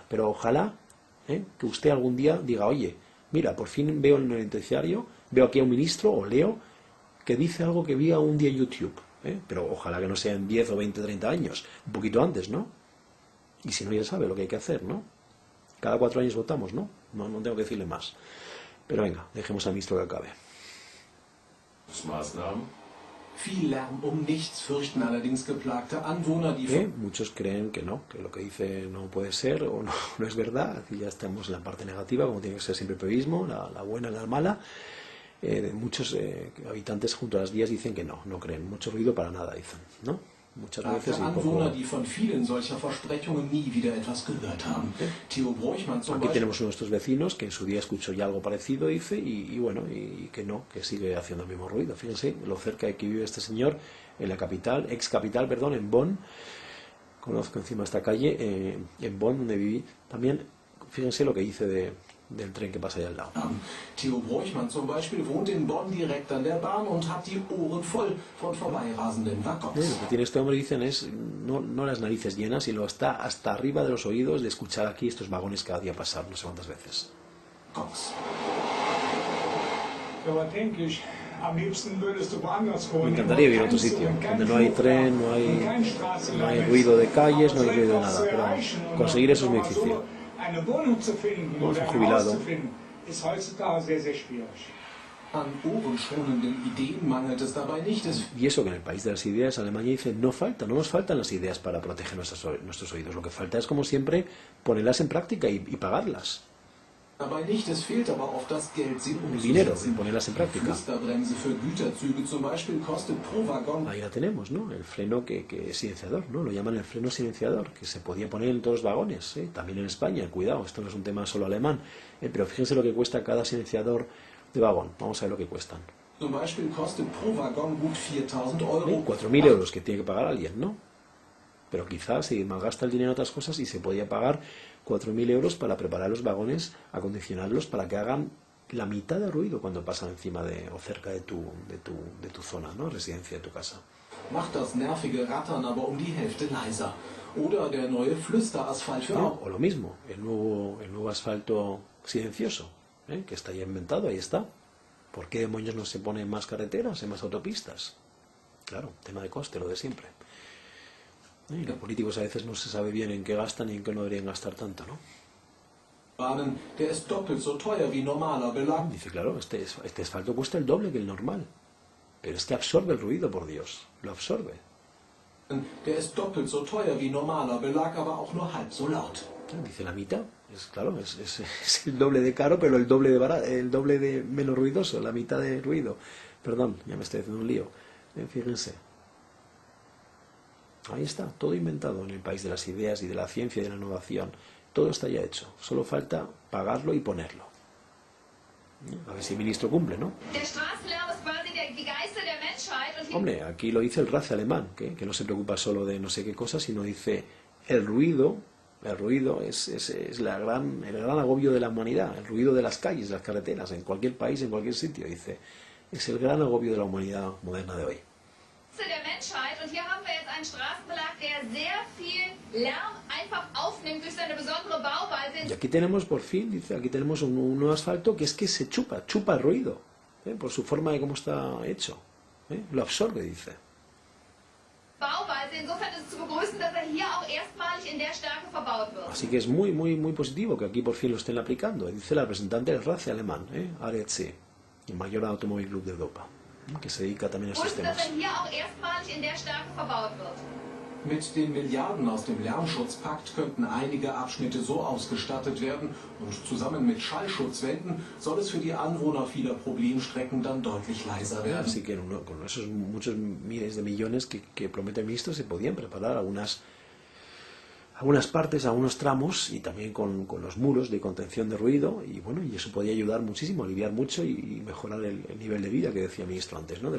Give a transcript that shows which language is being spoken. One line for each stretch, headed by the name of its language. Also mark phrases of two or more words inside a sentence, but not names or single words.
Spanish: Pero ojalá que usted algún día diga, oye, mira, por fin veo en el noticiario, veo aquí a un ministro o leo que dice algo que vi un día en YouTube. Pero ojalá que no sea en 10 o 20, 30 años, un poquito antes, ¿no? Y si no, ya sabe lo que hay que hacer, ¿no? Cada 4 años votamos, ¿no? No tengo que decirle más. Pero venga, dejemos al ministro que acabe.
German: Viel Lärm um nichts fürchten allerdings geplagte Anwohner, die
Spanish: Muchos creen que no, que lo que dice no puede ser o no es verdad. Aquí ya estamos en la parte negativa, como tiene que ser siempre el periodismo, la buena y la mala. Muchos habitantes junto a las vías dicen que no creen. Mucho ruido para nada, dicen, ¿no? Muchas veces y poco. Aquí tenemos nuestros vecinos que en su día escuchó ya algo parecido, dice, y bueno, y que no, que sigue haciendo el mismo ruido. Fíjense lo cerca de que vive este señor, en la capital, ex capital, perdón, en Bonn. Conozco encima esta calle, en Bonn, donde viví. También, fíjense lo que dice del tren que pasa allá al lado.
German: Theo Broichmann zum Beispiel wohnt in Bonn direkt an der Bahn und hat die Ohren voll von vorbeirasenden Waggons.
Spanish: Lo que tiene este hombre, dicen, es no las narices llenas, sino está hasta arriba de los oídos de escuchar aquí estos vagones cada día pasar, no sé cuántas veces. Me encantaría vivir en otro sitio, donde no hay tren, no hay ruido de calles, no hay ruido de nada, pero conseguir eso es muy difícil. No, es un jubilado. Y eso que en el país de las ideas, Alemania dice, no nos faltan las ideas para proteger nuestros oídos. Lo que falta es, como siempre, ponerlas en práctica y pagarlas.
German: Dabei nicht, es fehlt aber oft das Geld, sie
Spanish: El dinero y
German: umzusetzen.
Spanish: ponerlas en práctica.
German: Flüsterbremse für Güterzüge zum Beispiel kostet pro Waggon
Spanish: Ahí la tenemos, ¿no? El freno que es silenciador, ¿no? Lo llaman el freno silenciador, que se podía poner en todos los vagones, ¿eh? También en España, cuidado, esto no es un tema solo alemán, pero fíjense lo que cuesta cada silenciador de vagón. Vamos a ver lo que cuestan.
German: zum Beispiel kostet pro Waggon gut 4.000 Euro.
Spanish: 4.000 euros que tiene que pagar alguien, ¿no? Pero quizás se malgasta el dinero en otras cosas y se podía pagar 4.000 euros para preparar los vagones, acondicionarlos para que hagan la mitad de ruido cuando pasan encima de o cerca de tu zona, ¿no? Residencia, de tu casa.
German: Macht das nervige Rattern aber um die Hälfte leiser. Oder der neue Flüsterasphalt für Autos.
Spanish: O lo mismo, el nuevo asfalto silencioso, ¿eh? Que está ya inventado, ahí está. ¿Por qué demonios no se ponen más carreteras, en más autopistas? Claro, tema de coste, lo de siempre. Y los políticos a veces no se sabe bien en qué gastan y en qué no deberían gastar tanto, ¿no?
German: Bahnen, der ist doppelt so teuer wie normaler Belag.
Spanish: Dice, claro, este asfalto cuesta el doble que el normal. Pero es que absorbe el ruido, por Dios. Lo absorbe.
German: Der ist doppelt so teuer wie normaler Belag, aber auch nur halb so laut.
Spanish: Dice la mitad. Claro, es el doble de caro, pero el doble de menos ruidoso, la mitad de ruido. Perdón, ya me estoy haciendo un lío. Fíjense. Ahí está, todo inventado en el país de las ideas y de la ciencia y de la innovación. Todo está ya hecho. Solo falta pagarlo y ponerlo. A ver si el ministro cumple, ¿no? Hombre, aquí lo dice el Race alemán, que no se preocupa solo de no sé qué cosa, sino dice el ruido es el gran agobio de la humanidad, el ruido de las calles, de las carreteras, en cualquier país, en cualquier sitio, dice, es el gran agobio de la humanidad moderna de hoy.
German: Der Menschheit und hier haben wir jetzt einen Straßenbelag, der sehr viel Lärm einfach aufnimmt durch seine besondere Bauweise.
Spanish: Y aquí tenemos, por fin, dice, aquí tenemos un nuevo asfalto que es que se chupa el ruido, por su forma de cómo está hecho, lo absorbe, dice.
German: Bauweise, insofern ist es zu begrüßen, dass hier auch erstmalig in der Stärke verbaut wird.
Spanish: Así que es muy positivo que aquí por fin lo estén aplicando, dice la representante del Race alemán, ARC, el mayor automóvil club de Europa, que se dedica también a estos temas.
German: Mit den Milliarden aus dem Lärmschutzpakt könnten einige Abschnitte so ausgestattet werden und zusammen mit Schallschutzwänden soll es für die Anwohner vieler Problemstrecken dann deutlich leiser werden.
Spanish: Así que con esos muchos miles de millones que promete el ministro se podían preparar algunas partes, algunos tramos y también con los muros de contención de ruido y bueno, y eso podía ayudar muchísimo, aliviar mucho y mejorar el nivel de vida que decía el ministro antes, ¿no?